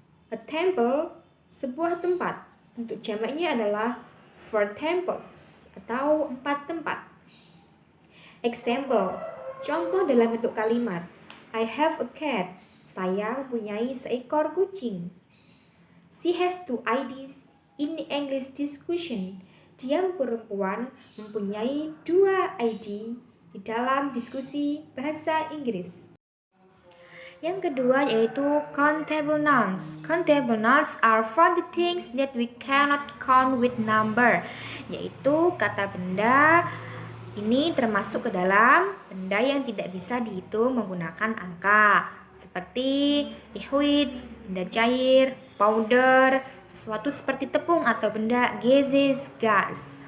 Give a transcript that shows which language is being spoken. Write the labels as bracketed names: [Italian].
[English] A temple, [Indonesian] sebuah tempat. Bentuk jamaknya adalah [English] four temples [Indonesian] atau 4 tempat. [English] Example, [Indonesian] contoh dalam bentuk kalimat. [English] I have a cat. [Indonesian] Saya mempunyai seekor kucing. [English] She has two IDs in English discussion. [Indonesian] Dia perempuan mempunyai 2 ID di dalam diskusi bahasa Inggris. Yang kedua yaitu countable nouns. [English] Countable nouns are for the things that we cannot count with number. [Indonesian] Yaitu kata benda ini termasuk ke dalam benda yang tidak bisa dihitung menggunakan angka. Seperti liquid, benda cair, powder, sesuatu seperti tepung atau benda gaseous, gas.